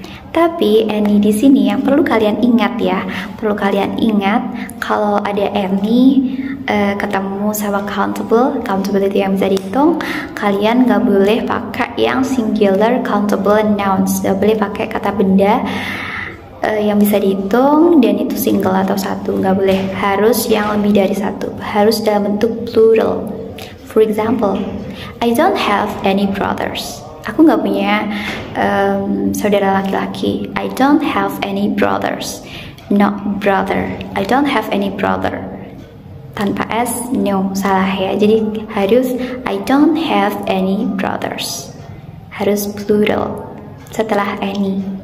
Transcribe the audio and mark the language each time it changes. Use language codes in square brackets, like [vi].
[id] Tapi any di sini yang perlu kalian ingat ya, perlu kalian ingat kalau ada any ketemu sama countability yang bisa dihitung, kalian nggak boleh pakai yang singular countable nouns, nggak boleh pakai kata benda yang bisa dihitung dan itu single atau satu, nggak boleh, harus yang lebih dari satu, harus dalam bentuk plural. [en] For example, I don't have any brothers. [id] Aku nggak punya saudara laki-laki. [en] I don't have any brothers. Not brother. I don't have any brother. [id] Tanpa s, [en] no, [id] salah ya. Jadi harus [en] I don't have any brothers. [id] Harus plural setelah any.